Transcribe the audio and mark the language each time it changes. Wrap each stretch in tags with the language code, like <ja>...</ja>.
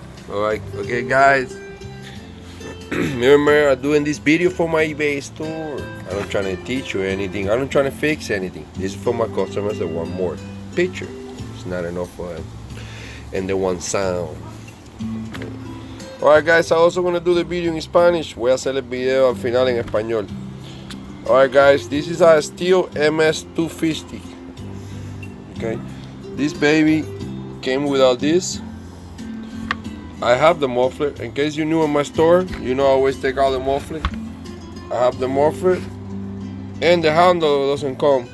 <en>Alright, okay guys. Remember, I'm doing this video for my eBay store. I'm not trying to teach you anything. I'm not trying to fix anything. This is for my customers that want more picture. It's not enough for them. And they want sound. Alright guys, I also want to do the video in Spanish.</en> <es>Voy a hacer el video al final en español.</es> <en>Alright guys, this is a stihl MS250. Okay, this baby came without this. I have the muffler. In case you're new in my store, you know I always take out the muffler. I have the muffler and the handle doesn't come.</en>